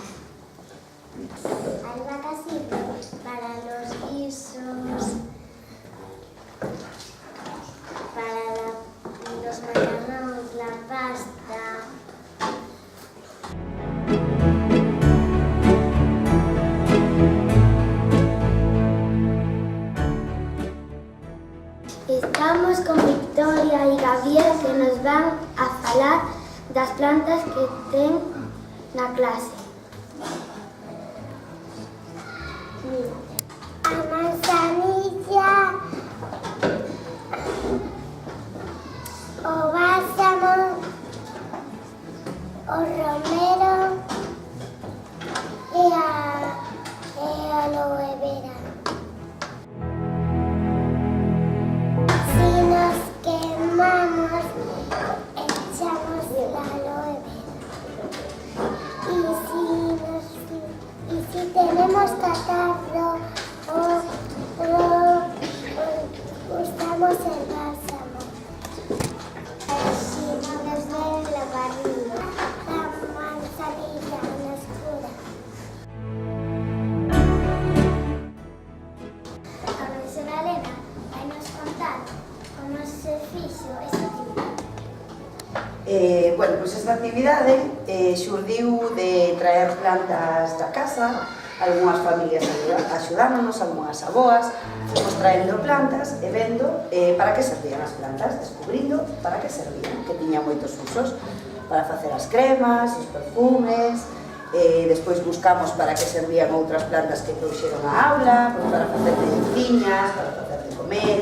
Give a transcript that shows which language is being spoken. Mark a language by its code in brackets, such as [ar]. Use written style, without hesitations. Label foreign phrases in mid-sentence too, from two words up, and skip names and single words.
[es] La albahaca sirve para los guisos, para los macarrones, la pasta. [gl] Estamos con Victoria e Gabriel que nos van a falar das plantas que ten na clase. A manzanilla, o bálsamo, o romero e a aloe vera. [es] Si nos quemamos, echamos la aloe vera. Y si tenemos catarro usamos el bálsamo. Si no nos duele la barriga, la manzanilla nos cura. [gl] A profesora Elena vai nos contar como se fixo esta actividade. Bueno, pois esta actividade xurdiu de traer plantas da casa, algunhas familias axudámonos, algunhas aboas, fomos traendo plantas e vendo para que servían as plantas, descubrindo para que servían, que tiña moitos usos, para facer as cremas, os perfumes, despois buscamos para que servían outras plantas que trouxeron a aula, pois para facer medicinas, para facer de comer.